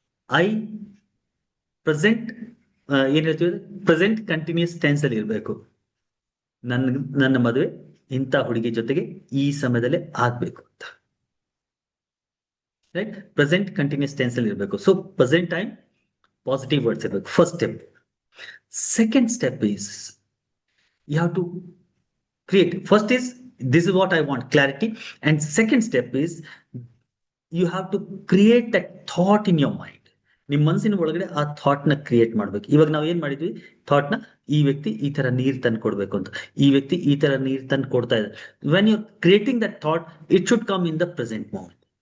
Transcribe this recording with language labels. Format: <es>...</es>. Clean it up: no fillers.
<kn>I present ಏನ್ ಹೇಳ್ತೀವಿ, present continuous tense ಅಲ್ಲಿ ಇರ್ಬೇಕು. ನನ್ನ ಮದುವೆ ಇಂಥ ಹುಡುಗಿ ಜೊತೆಗೆ ಈ ಸಮಯದಲ್ಲೇ ಆಗ್ಬೇಕು ಅಂತ. ರೈಟ್? ಪ್ರೆಸೆಂಟ್ ಕಂಟಿನ್ಯೂಸ್ ಟೆನ್ಸ್ ಅಲ್ಲಿ ಇರಬೇಕು. So present time positive words ಇರಬೇಕು, first step.</kn> <en>Second step is you have to create. First is this is what I want, clarity. And second step is you have to create that thought in your mind.</en> <kn>ನಿಮ್ ಮನಸ್ಸಿನ ಒಳಗಡೆ ಆ thought ನ create ಮಾಡ್ಬೇಕು. ಇವಾಗ ನಾವು ಏನ್ ಮಾಡಿದ್ವಿ, ಥಾಟ್ ನ ಈ ವ್ಯಕ್ತಿ ಈ ತರ ನೀರ್ ತಂದು ಕೊಡ್ಬೇಕು ಅಂತ, ಈ ವ್ಯಕ್ತಿ ಈ ತರ ನೀರ್ ತಂದು ಕೊಡ್ತಾ ಇದ್ದಾರೆ.</kn> <en>When you creating that thought, it should come in the present moment.</en>